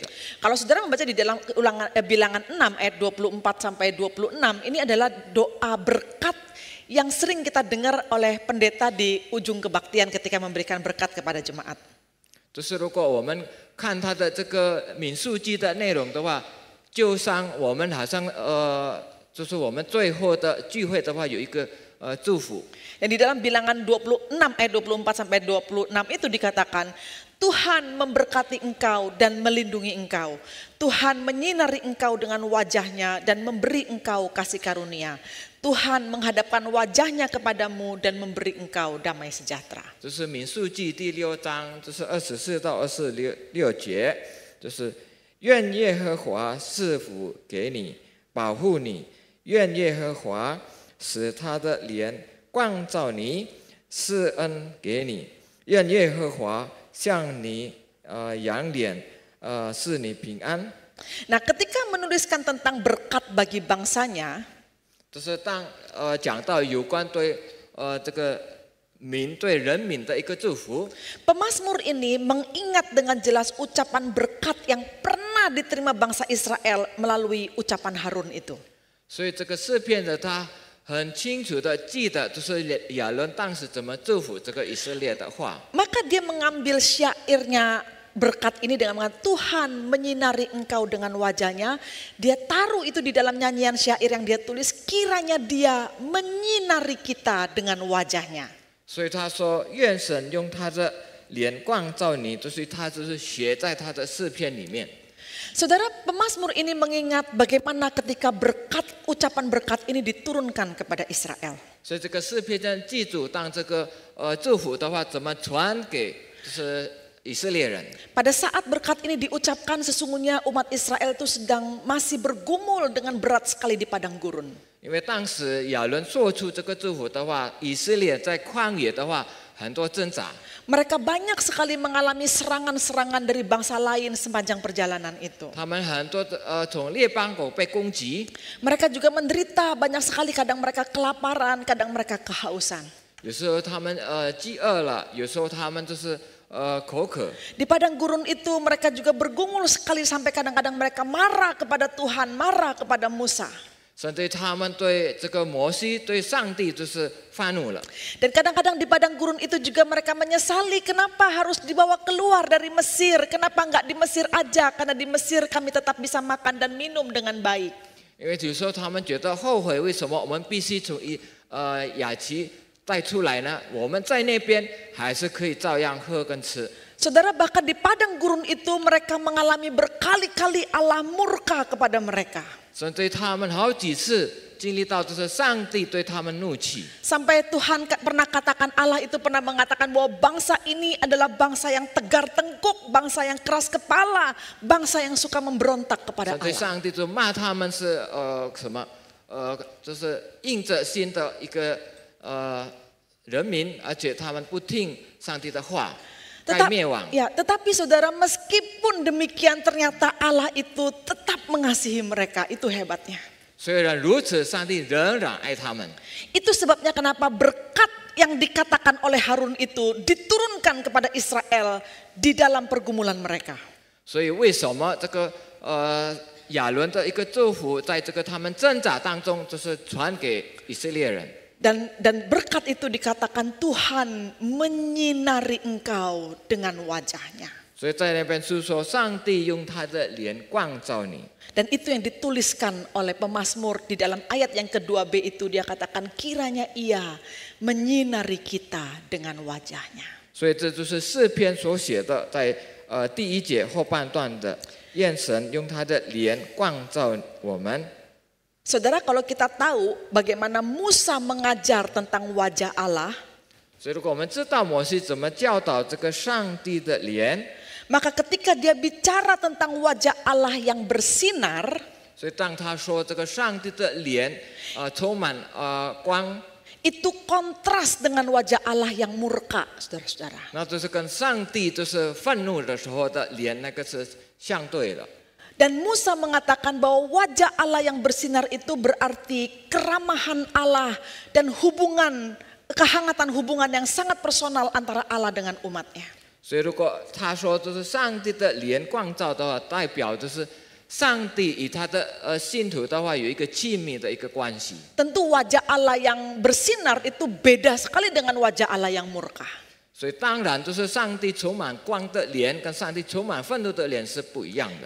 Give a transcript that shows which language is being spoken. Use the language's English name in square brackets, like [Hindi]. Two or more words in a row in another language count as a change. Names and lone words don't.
[Indonesian] Kalau saudara membaca di dalam bilangan 6 ayat 24 sampai 26, ini adalah doa berkat yang sering kita dengar oleh pendeta di ujung kebaktian ketika memberikan berkat kepada jemaat. [Chinese] 就是如果我们看它的这个民数记的内容的话，就像我们好像就是我们最后的聚会的话有一个祝福。 [Indonesian] Dan di dalam bilangan 26 ayat 24 sampai 26 itu dikatakan, Tuhan memberkati engkau dan melindungi engkau. Tuhan menyinari engkau dengan wajahnya dan memberi engkau kasih karunia. Tuhan menghadapkan wajahnya kepadamu dan memberi engkau damai sejahtera. [Chinese] 这是民数记第6章，就是24到26节，就是愿耶和华赐福给你，保护你；愿耶和华使他的脸光照你，施恩给你；愿耶和华向你扬脸，使你平安。 [Indonesian] Nah, ketika menuliskan tentang berkat bagi bangsanya, [Chinese] 就是当讲到有关对这个对人民的一个祝福。 [Indonesian] Pemazmur ini mengingat dengan jelas ucapan berkat yang pernah diterima bangsa Israel melalui ucapan Harun itu. [Chinese] 所以这个诗篇的他很清楚的记得，就是亚伦当时怎么祝福这个以色列的话。 [Indonesian] Maka dia mengambil syairnya berkat ini dengan mengatakan Tuhan menyinari engkau dengan wajahnya. Dia taruh itu di dalam nyanyian syair yang dia tulis, kiranya dia menyinari kita dengan wajahnya. [Chinese] 所以他说，愿神用他的脸光照你，就是他就是写在他的诗篇里面。 [Indonesian] Saudara, pemazmur ini mengingat bagaimana ketika ucapan berkat ini diturunkan kepada Israel. [Chinese] 所以这个诗篇在记住，当这个祝福的话，怎么传给就是以色列人。 [Indonesian] Pada saat berkat ini diucapkan, sesungguhnya umat Israel itu sedang masih bergumul dengan berat sekali di padang gurun. [Chinese] 因为当时亚伦做出这个祝福的话，以色列在旷野的话很多挣扎。 [Indonesian] Mereka banyak sekali mengalami serangan-serangan dari bangsa lain sepanjang perjalanan itu. [Chinese] 他们很多从列邦国被攻击， [Indonesian] Mereka juga menderita banyak sekali, kadang mereka kelaparan, kadang mereka kehausan. [Chinese] 有时候他们饥饿了，有时候他们就是口渴。 [Indonesian] Di padang gurun itu mereka juga bergumul sekali sampai kadang-kadang mereka marah kepada Tuhan, marah kepada Musa. [Chinese] 甚至他们对这个摩西、对上帝就是发怒了。 [Indonesian] Dan kadang-kadang di padang gurun itu juga mereka menyesali kenapa harus dibawa keluar dari Mesir, kenapa enggak di Mesir aja, karena di Mesir kami tetap bisa makan dan minum dengan baik. [Chinese] 因为有时候他们觉得后悔，为什么我们必须从雅琪带出来呢？我们在那边还是可以照样喝跟吃。 [Indonesian] Saudara, bahkan di padang gurun itu mereka mengalami berkali-kali Allah murka kepada mereka. [Chinese] 甚至他们好几次经历到就是上帝对他们怒气。 [Indonesian] Sampai Tuhan pernah katakan, Allah itu pernah mengatakan bahwa bangsa ini adalah bangsa yang tegar tengkuk, bangsa yang keras kepala, bangsa yang suka memberontak kepada [Chinese] 所以 [Indonesian] Allah. [Chinese] 上帝就骂他们是什么就是硬着心的一个人民，而且他们不听上帝的话，该灭亡。 [Indonesian] Tetapi saudara, meskipun demikian ternyata Allah itu tetap mengasihi mereka, itu hebatnya. [Chinese] 虽然如此，上帝仍然爱他们。 [Indonesian] Itu sebabnya kenapa berkat yang dikatakan oleh Harun itu diturunkan kepada Israel di dalam pergumulan mereka. [Chinese] 所以为什么这个亚伦的一个祝福，在这个他们挣扎当中，就是传给以色列人。 [Indonesian] Dan berkat itu dikatakan Tuhan menyinari engkau dengan wajahnya. [Chinese] 所以在那边是说，上帝用他的脸光照你。 [Indonesian] Dan itu yang dituliskan oleh pemazmur di dalam ayat yang kedua B itu, dia katakan kiranya ia menyinari kita dengan wajahnya. [Chinese] 所以这就是诗篇所写的，在第一节后半段的，愿神用他的脸光照我们。 [Indonesian] Saudara, kalau kita tahu bagaimana Musa mengajar tentang wajah Allah, [Chinese] 所以如果我们知道摩西怎么教导这个上帝的脸， [Indonesian] maka ketika dia bicara tentang wajah Allah yang bersinar, [Chinese] 所以当他说这个上帝的脸充满光， [Indonesian] itu kontras dengan wajah Allah yang murka, saudara-saudara. [Chinese] 那就是跟上帝就是愤怒的时候的脸那个是相对的。 [Indonesian] Dan Musa mengatakan bahwa wajah Allah yang bersinar itu berarti keramahan Allah dan kehangatan hubungan yang sangat personal antara Allah dengan umatnya. [Chinese] 所以如果他说就是上帝的脸光照的话，代表就是上帝与他的信徒的话有一个亲密的一个关系。 [Indonesian] Tentu wajah Allah yang bersinar itu beda sekali dengan wajah Allah yang murka. [Chinese] 所以当然就是上帝充满光的脸跟上帝充满愤怒的脸是不一样的。